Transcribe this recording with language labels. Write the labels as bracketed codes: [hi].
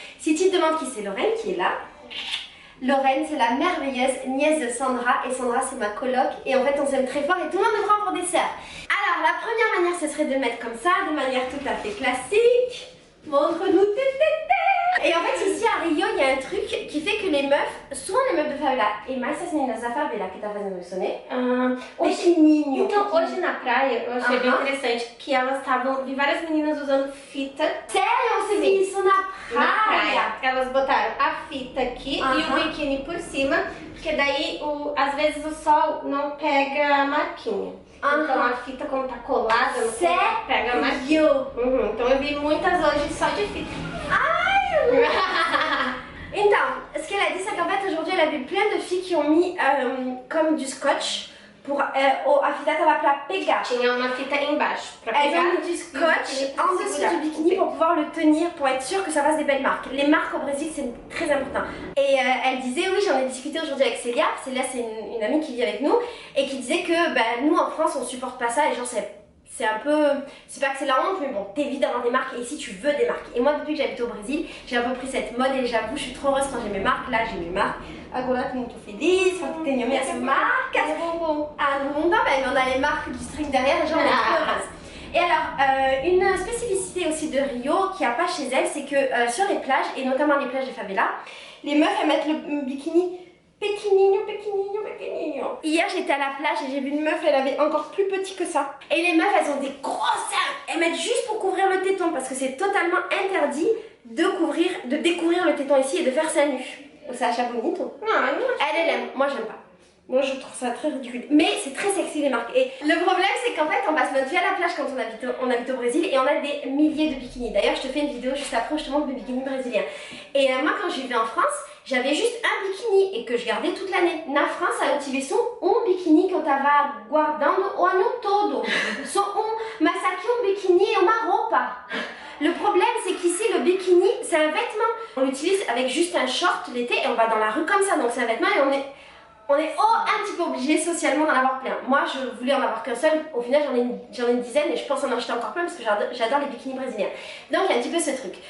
[fr] Si tu te demandes qui c'est Lorraine, qui est là, Lorraine c'est la merveilleuse nièce de Sandra et Sandra c'est ma coloc et en fait on s'aime très fort et tout le monde me prend pour des sœurs. Alors la première manière ce serait de le mettre comme ça, de manière tout à fait classique. Montre-nous tes tétés. Et en fait ici à Rio il y a un truc qui fait que les meufs, souvent les meufs de favela, [pt] e mais essas meninas da favela que tá fazendo isso, né? Pequenininho. Então hoje na praia eu achei bem interessante que elas estavam, vi várias meninas usando fita. Sério, você viu isso na praia? Elas botaram a fita aqui e o biquíni por cima, porque daí às vezes o sol não pega a marquinha. Então a fita como tá colada no corpo, pega a marquinha. Então eu vi muitas hoje só de fita. [fr] Então, ce qu'elle a dit, c'est qu'en fait aujourd'hui elle a vu plein de filles qui ont mis comme du scotch pour [pt] a fita tava pra pegar. Tinha uma fita embaixo pra [fr] Elles [pt] pegar. [fr] ont mis du scotch en dessous du bikini pour pouvoir le tenir, pour être sûr que ça fasse des belles marques. Les marques au Brésil c'est très important. Et elle disait, oui j'en ai discuté aujourd'hui avec Célia. Célia c'est une amie qui vit avec nous et qui disait que nous en France on supporte pas ça et genre c'est un peu, c'est pas que c'est la honte mais bon t'évites d'avoir des marques et ici tu veux des marques. Et moi depuis que j'habite au Brésil j'ai un peu pris cette mode et j'avoue je suis trop heureuse quand j'ai mes marques. Là j'ai mes marques. [pt] Agora tô muito feliz, tenho minhas marcas. [fr] Ah non, ben on a les marques du string derrière et genre on est trop heureuse. Et alors, une spécificité aussi de Rio qu'il n'y a pas chez elle, c'est que sur les plages, et notamment les plages de favela, les meufs elles mettent le bikini pequenininho. Hier j'étais à la plage et j'ai vu une meuf, elle avait encore plus petit que ça. Et les meufs elles ont des gros seins, elles mettent juste pour couvrir le téton parce que c'est totalement interdit de découvrir le téton ici et de faire ça nu. Ça [pt] acha bonito. [fr] Elle aime, moi j'aime pas. Moi je trouve ça très ridicule. Mais c'est très sexy les marques. Et le problème c'est qu'en fait on passe notre vie à la plage quand on habite au Brésil et on a des milliers de bikinis. D'ailleurs je te fais une vidéo juste après où je te montre mes bikinis brésiliens. Et moi quand je vivais en France, j'avais juste un bikini et que je gardais toute l'année. [pt] Na França eu tive só biquíni que eu tava guardando o ano todo. Só mas aqui biquíni é uma roupa. [fr] Le problème c'est qu'ici le bikini c'est un vêtement. On l'utilise avec juste un short l'été et on va dans la rue comme ça. Donc c'est un vêtement et on est un petit peu obligé socialement d'en avoir plein. Moi je voulais en avoir qu'un seul, au final j'en ai une dizaine et je pense en acheter encore plein parce que j'adore les bikinis brésiliens. Donc il y a un petit peu ce truc.